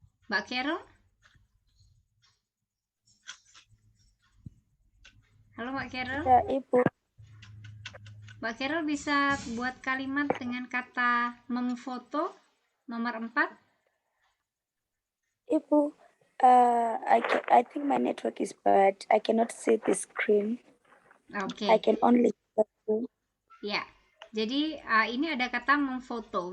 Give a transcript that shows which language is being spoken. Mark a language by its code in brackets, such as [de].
[id] Mbak Carol? Halo Mbak Carol? Ya, Ibu. Mbak Carol bisa buat kalimat dengan kata memfoto nomor 4? [en] Ibu, I think my network is bad. I cannot see the screen. [id] Oke. [en] I can only see. [id] Ya, jadi ini ada kata memfoto.